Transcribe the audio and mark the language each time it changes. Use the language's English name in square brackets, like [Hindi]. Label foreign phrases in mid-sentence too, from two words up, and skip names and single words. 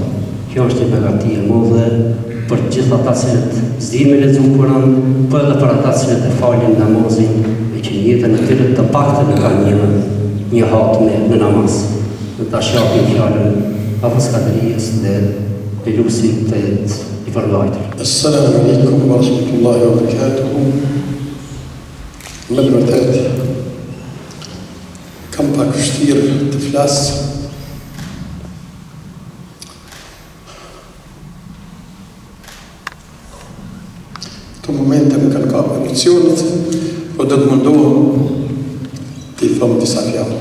[Albanian] Kjo është një begati e madhe për gjithë ata cilët s'dinë me lezu Kur'an, për edhe për ata cilët e falin namazin, e që jetën e tyre të paktën e kanë një hatë në namaz. Në ta shapin fjallën Hafez Kadrijes dhe lusim të jetë i përgajtër. [Arabic] السلام عليكم ورحمة الله وبركاته. [Albanian] Me të vërtet, kam pak vështirë të flasë. Të momente më kanë kapë emisionit, po do të mundohem të i thomë disa fjallë.